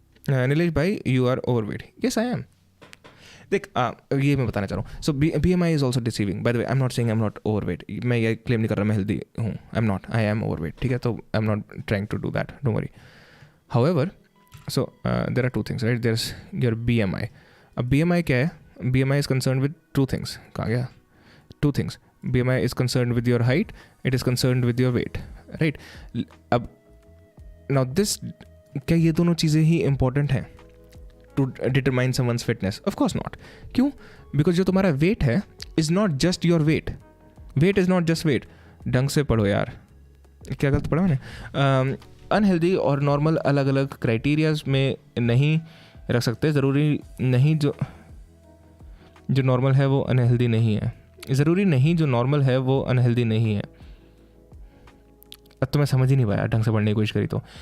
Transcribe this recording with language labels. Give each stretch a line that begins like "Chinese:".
Hindi: नीलेश भाई,
English: You are overweight. Yes I am.
Hindi: देख, ये मैं बताना चाह रहा हूँ.
English: So BMI is also deceiving. By the way, I am not saying I am not overweight.
Hindi: मैं ये क्लेम नहीं कर रहा मैं हेल्दी हूँ.
English: I am not. I am overweight.
Hindi: ठीक है, तो
English: I am not trying to do that. Don't worry. However, so there are two things, right? There is your BMI.
Hindi: अब BMI क्या है?
English: BMI is concerned with two things.
Hindi: कहाँ गया?
English: Two things. BMI is concerned with your height. It is concerned with your weight. Right?
Hindi: अब now this, क्या ये दोनों चीज़ें ही important हैं
English: to determine someone's fitness? Of course not. क्यों? Because
Hindi: जो तुम्हारा weight है
English: is not just your weight. Weight is not just weight.
Hindi: ढंग से पढ़ो यार. क्या गलत पढ़ा मैंने? Unhealthy और normal अलग अलग क्राइटेरियाज में नहीं रख सकते. ज़रूरी नहीं जो नॉर्मल है वो अनहेल्दी नहीं है. ज़रूरी नहीं जो नॉर्मल है वो अनहेल्दी नहीं है. अब तो मैं समझ ही नहीं पाया ढंग से पढ़ने की कोशिश करी तो.